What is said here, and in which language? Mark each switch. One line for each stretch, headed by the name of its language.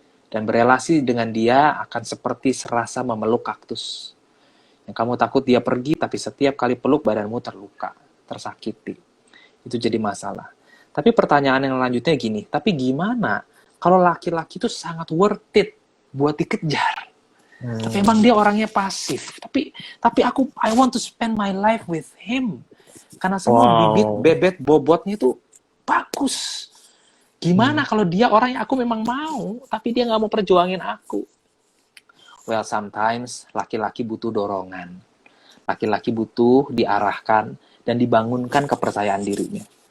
Indonesian: Dan berelasi dengan dia akan seperti serasa memeluk kaktus. Yang kamu takut dia pergi, tapi setiap kali peluk badanmu terluka, tersakiti. Itu jadi masalah. Tapi pertanyaan yang lanjutnya gini, tapi gimana kalau laki-laki itu sangat
English: worth it
Indonesian: buat dikejar? Tapi emang dia orangnya pasif. Tapi
English: I want to spend my life with him.
Indonesian: Karena semua bibit, bebet, bobotnya itu bagus. Gimana kalau dia orang yang aku memang mau, tapi dia nggak mau perjuangin aku?
English: Well, sometimes
Indonesian: laki-laki butuh dorongan. Laki-laki butuh diarahkan dan dibangunkan kepercayaan dirinya.